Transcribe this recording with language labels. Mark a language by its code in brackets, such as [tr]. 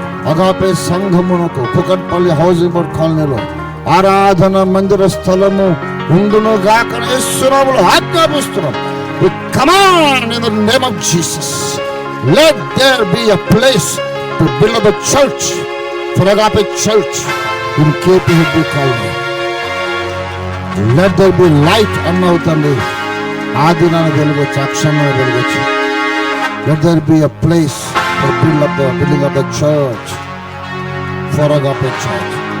[te] Agape సంఘమునకు Kukatpally housing board కాలనీలో ఆరాధన మందిర స్థలము ఉండును గాక యేసు నామములో ఆజ్ఞాపిస్తున్నాం. [en] We command in the name of Jesus, let there be a place to build up a church for Agape Church in KPHB Colony. Let there be light అన్నవుతండి. [te] ఆ దినాన వెలుగొచ్చు, అక్షరమైన వెలుగొచ్చు. [en] Let there be a place for building up the church for Agape Church.